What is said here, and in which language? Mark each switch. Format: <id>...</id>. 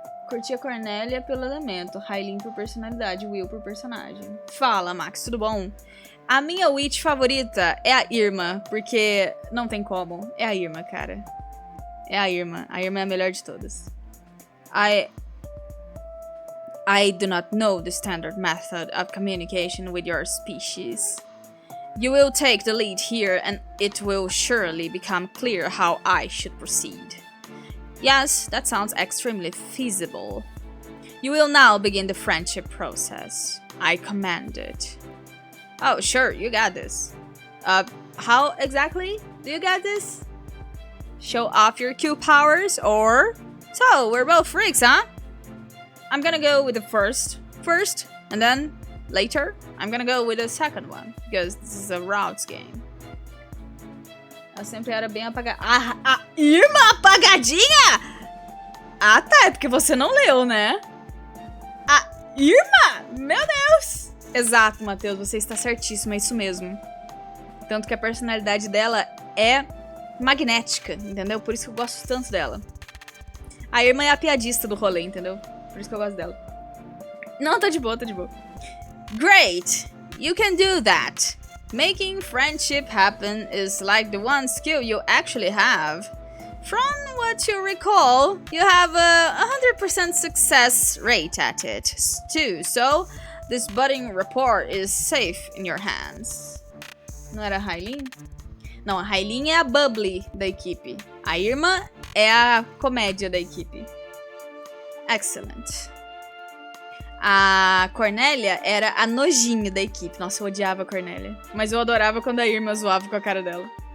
<pt>Curti a Cornélia pelo elemento, Railin por personalidade, Will por personagem. Fala, Max, tudo bom? A minha witch favorita é a Irma, porque não tem como. É a Irma, cara. É a Irma. A Irma é a melhor de todas.</pt> <en>I do not know the standard method of communication with your species. You will take the lead here and it will surely become clear how I should proceed. Yes, that sounds extremely feasible. You will now begin the friendship process. I command it. Oh, sure, you got this. How exactly do you got this? Show off your Q powers, or... So, we're both freaks, huh? I'm gonna go with the first, and then, later, I'm gonna go with the second one, because this is a routes game.</en> <pt>Ela sempre era bem apagada. A Irma apagadinha? Ah, tá, é porque você não leu, né? A Irma? Meu Deus! Exato, Matheus, você está certíssimo, é isso mesmo. Tanto que a personalidade dela é magnética, entendeu? Por isso que eu gosto tanto dela. A Irma é a piadista do rolê, entendeu? Por isso que eu gosto dela. Não, tá de boa, tá de boa.</pt> <en>Great! You can do that. Making friendship happen is like the one skill you actually have. From what you recall, you have a 100% success rate at it, too, so This budding rapport is safe in your hands.</en> <pt>Não era a Hailin? Não, a Hailin é a bubbly da equipe. A Irma é a comédia da equipe.</pt> <en>Excellent.</en> <pt>A Cornélia era a nojinho da equipe. Nossa, eu odiava a Cornélia. Mas eu adorava quando a Irma zoava com a cara dela.</pt>